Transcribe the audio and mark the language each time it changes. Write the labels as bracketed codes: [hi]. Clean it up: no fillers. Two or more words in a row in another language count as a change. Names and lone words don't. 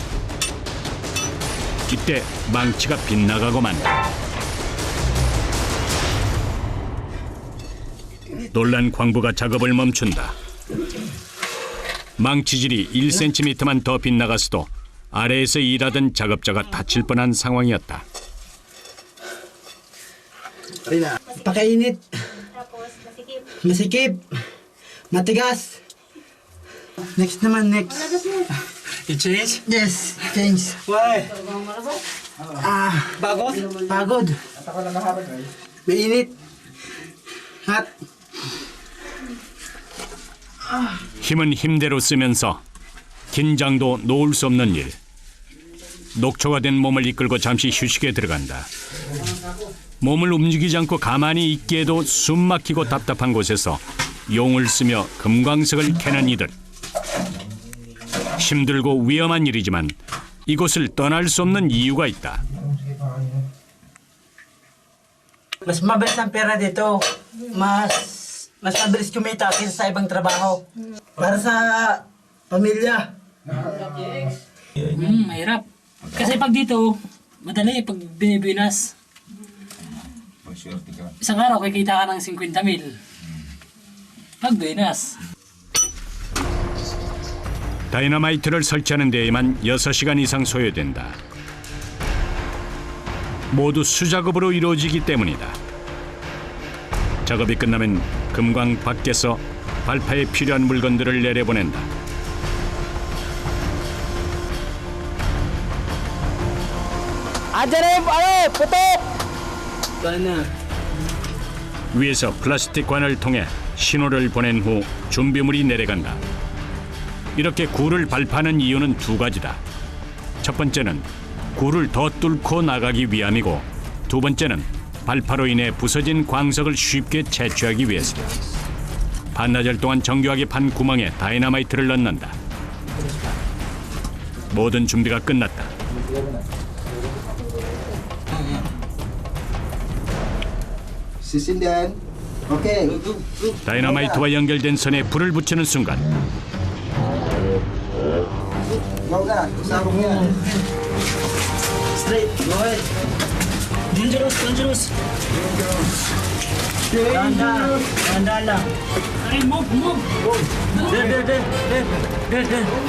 [ko] 이때 망치가 빗나가고 만다. 놀란 광부가 작업을 멈춘다. 망치질이 1cm만 더 빗나갔어도 아래에서 일하던 작업자가 다칠 뻔한 상황이었다. [tl] Pakainit. Masikip. Matigas. Next naman, [en] next. You change? Yes, change. Why? [tl] Pagod? Pagod. Mainit. [en] Hot. [ko] 힘은 힘대로 쓰면서 긴장도 놓을 수 없는 일. 녹초가 된 몸을 이끌고 잠시 휴식에 들어간다. 몸을 움직이지 않고 가만히 있기에도 숨 막히고 답답한 곳에서 용을 쓰며 금광석을 캐는 이들. 힘들고 위험한 일이지만 이곳을 떠날 수 없는 이유가 있다. [tl] Mas mabilis ang pera dito. Mas mabilis kumita kaysa sa ibang trabaho. Para sa pamilya. Mahirap. Kasi pag dito, madali pag binibinas. Isang araw, kikita ka ng 50,000. Pag binas. [ko] 다이너마이트를 설치하는 데에만 6시간 이상 소요된다. 모두 수작업으로 이루어지기 때문이다. 작업이 끝나면 금광 밖에서 발파에 필요한 물건들을 내려보낸다. [tl] Andiyan na yung putok! [ko] 위에서 플라스틱 관을 통해 신호를 보낸 후 준비물이 내려간다. 이렇게 굴을 발파하는 이유는 두 가지다. 첫 번째는 굴을 더 뚫고 나가기 위함이고, 두 번째는 발파로 인해 부서진 광석을 쉽게 채취하기 위해서다. 반나절 동안 정교하게 판 구멍에 다이너마이트를 넣는다. 모든 준비가 끝났다. [tl] Sisindihan. [en] Okay. [ko] 다이너마이트와 연결된 선에 불을 붙이는 순간 [tl] Go na. Sabong yan. [en] Straight. Go ahead. Dangerous. [tl] Dahan lang. Ay, [en] move! There.